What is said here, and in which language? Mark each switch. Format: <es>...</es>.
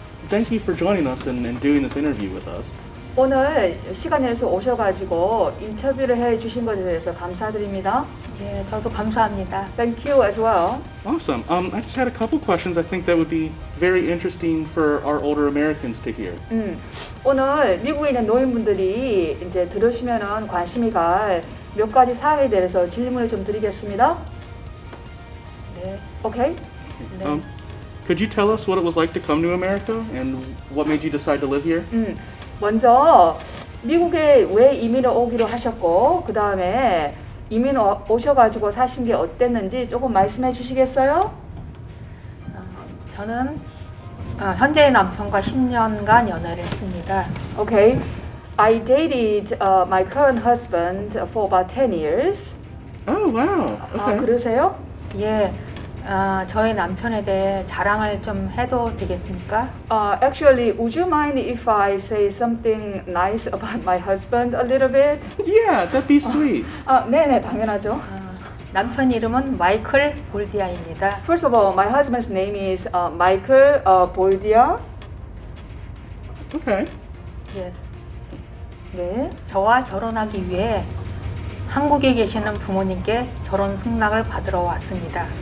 <en>Thank you for joining us and doing this interview with us.</en> <ko>오늘 시간 내서 오셔가지고 인터뷰를 해주신 것에 대해서 감사드립니다. 예, 저도 감사합니다.</ko> <en>Thank you as well. Awesome. I just had a couple questions I think that would be very interesting for our older Americans to hear.</en> <ko>오늘 미국에 있는 노인분들이 이제 들으시면은 관심이 갈 몇 가지 사항에 대해서 질문을 좀 드리겠습니다. 네.</ko> <en>Okay? Um, could you tell us what it was like to come to America and what made you decide to live here?</en> <ko>먼저 미국에 왜 이민을 오기로 하셨고 그 다음에 이민 오셔가지고 사신 게 어땠는지 조금 말씀해 주시겠어요? 저는 현재의 남편과 10년간 연애를 했습니다.</ko> <en>Okay. I dated my current husband for about 10 years. Oh, wow. Okay.</en> <ko>그러세요? 예, 저희 남편에 대해 자랑을 좀 해도 되겠습니까?</ko> <en>Actually, would you mind if I say something nice about my husband a little bit? Yeah, that'd be sweet.</en> <ko>네네, 당연하죠. 남편 이름은 마이클 볼디아입니다.</ko> <en>First of all, my husband's name is Michael Boldia. Okay. Yes.</en> <ko>네. 저와 결혼하기 위해 한국에 계시는 부모님께 결혼 승낙을 받으러 왔습니다.</ko>